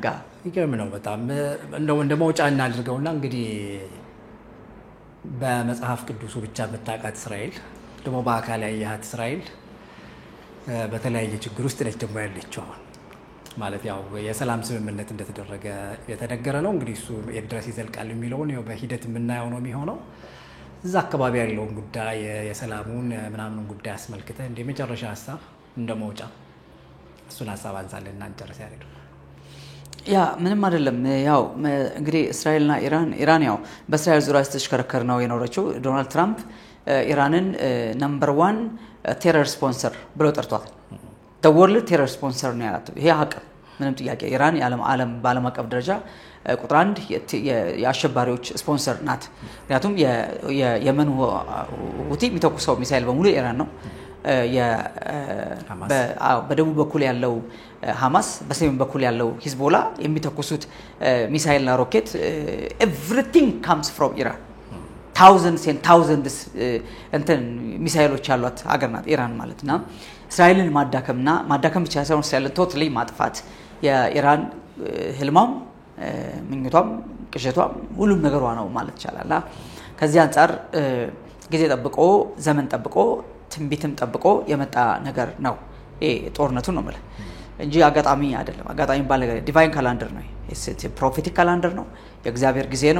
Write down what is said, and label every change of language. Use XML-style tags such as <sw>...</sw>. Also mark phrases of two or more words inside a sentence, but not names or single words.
<am>ይገርም ነው በጣም እንደው መውጫ እናድርገውና እንግዲህ በመጽሐፍ ቅዱስ ብቻ መታቃት እስራኤል ደግሞ በአካል ያያት እስራኤል በተለያየ ችግር ውስጥ ነች ደግሞ ያለችው አሁን ማለት ያው የሰላም ስምምነት እንደተደረገ የተነገረ ነው እንግዲህ እሱ የድረስ ይዘልቃል የሚለውን ያው በሂደት የምናየው ነው የሚሆነው እዛ አካባቢ ያለውን ጉዳይ የሰላሙን ምናምን ጉዳይ አስመልክተ እንደ መጨረሻ ሐሳብ እንደመውጫ እሱን ሐሳብ አንሳለና እንጨርስ ያለው ያ ምንም አይደለም ያው እንግዲህ እስራኤልና ኢራን ያው በእስራኤል ዙሪያ ተሽከረከር ነው የኖረችው ዶናልድ ትራምፕ ኢራንን ነምበር 1</am> <en>terror sponsor</en> <am>ብሎ ጠርቷል</am> <en>the world terror sponsor</en> <am>ነው ያላት ይሄ ሀቅ ምንም ጥያቄ ኢራን ዓለም ባለም አቀፍ ደረጃ ቁጥር 1 የአሸባሪዎች ስፖንሰር ናት ምክንያቱም የየመን ሁቲ የሚተኩሰው ሚሳኤል በሙሉ ኢራን ነው በደቡብ በኩል ያለው ሐማስ በሰሜን በኩል ያለው ሂዝቦላ የሚተኩሱት ሚሳኤልና ሮኬት</am> <en>everything comes from Iran thousands and thousands</en> <am>እንትን ሚሳኤሎች ያሏት ሀገር ናት ኢራን ማለትና እስራኤልን ማዳከም ብቻ ሳይሆን እስራኤልን ቶታሊ ማጥፋት የኢራን ህልማም ምኞቷም ቅዠቷም ሁሉም ነገሯ ነው ማለት ይቻላል ከዚህ አንፃር ጊዜ ጠብቆ ዘመን ጠብቆ ትንቢትም ጠብቆ የመጣ ነገር ነው ይሄ ጦርነቱ ነው ማለት እንጂ አጋጣሚ አይደለም አጋጣሚ ባለ ነገር</am> <en>divine calendar</en> <am>ነው</am> <en>prophetic calendar</en> <am>ነው የእግዚአብሔር ጊዜ ነው</am>